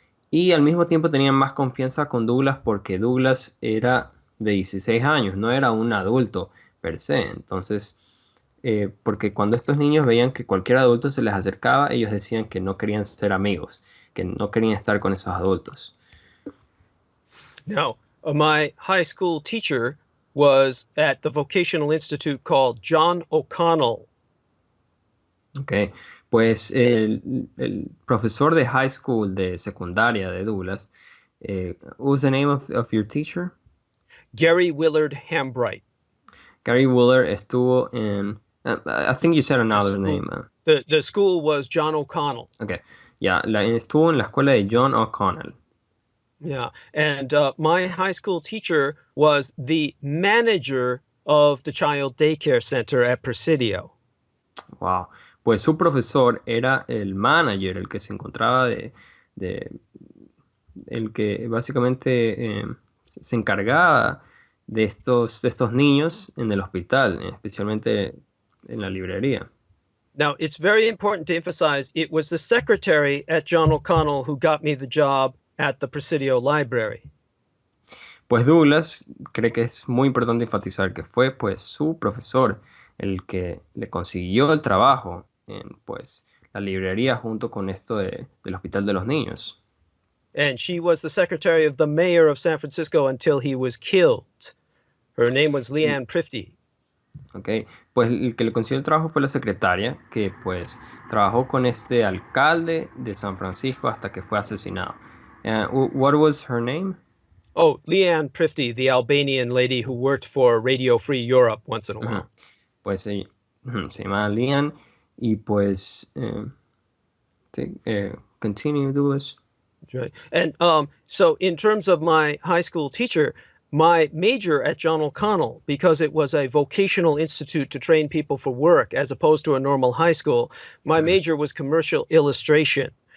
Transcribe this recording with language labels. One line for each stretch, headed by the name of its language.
Spanish: Y al mismo tiempo tenían más confianza con Douglas porque Douglas era de 16 años, no era un adulto per se. Entonces, porque cuando estos niños veían que cualquier adulto se les acercaba, ellos decían que no querían ser amigos, que no querían estar con esos adultos.
English: Now, my high school teacher was at the vocational institute called John O'Connell.
Spanish: Ok, pues el profesor de high school, de secundaria de Douglas,
English: what was the name of your teacher? Gary Willard Hambright.
Spanish: Gary Wheeler estuvo en
English: I think you said another School. name. The school was John O'Connell. Okay.
Spanish: Ya, estuvo en la escuela de John O'Connell.
English: Yeah, and my high school teacher was the manager of the child daycare center at Presidio. Wow.
Spanish: Pues su profesor era el manager, el que se encontraba de el que básicamente se encargaba de estos niños en el hospital, especialmente en la librería.
English: Now, it's very important to emphasize it was the secretary at John O'Connell who got me the job at the Presidio Library.
Spanish: Pues Douglas cree que es muy importante enfatizar que fue pues su profesor el que le consiguió el trabajo en pues la librería junto con esto del Hospital de los Niños.
English: And she was the secretary of the mayor of San Francisco until he was killed. Her name was Leanne Prifty. Okay.
Spanish: Pues el que le consiguió el trabajo fue la secretaria que pues trabajó con este alcalde de San Francisco hasta que fue asesinado.
English: What was her name? Oh, Leanne Prifty, the Albanian lady who worked for Radio Free Europe once in a while.
Spanish: Pues se llama Lian y pues sí, continue, Douglas.
English: Right. And so in terms of my high school teacher, my major at John O'Connell, because it was a vocational institute to train people for work as opposed to a normal high school, my major was commercial illustration.